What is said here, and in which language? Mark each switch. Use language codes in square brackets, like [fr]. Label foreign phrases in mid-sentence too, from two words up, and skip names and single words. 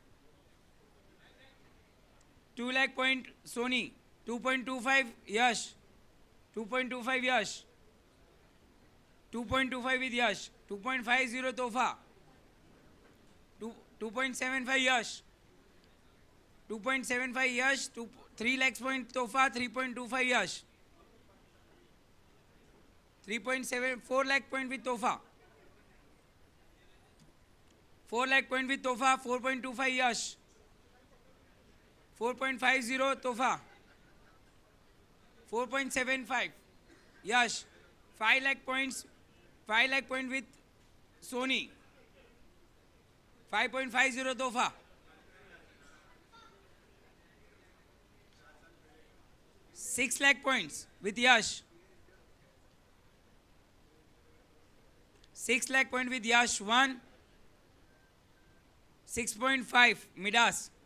[en] 2 lakh point Sony, 2.25 Yash, 2.25 Yash, 2.25 with Yash, 2.50 Tofa, 2.75 Yash, 2.75 Yash, 3 lakhs point Tofa, 3.25 Yash. 3.74 lakh point with Tofa. 4 lakh point with Tofa, 4.25 Yash. 4.50 Tofa. 4.75 Yash. 5 lakh points. 5 lakh point with Sony. 5.50 Tofa. 6 lakh points with Yash. 6 lakh point with Yash 1, 6.5 Midas,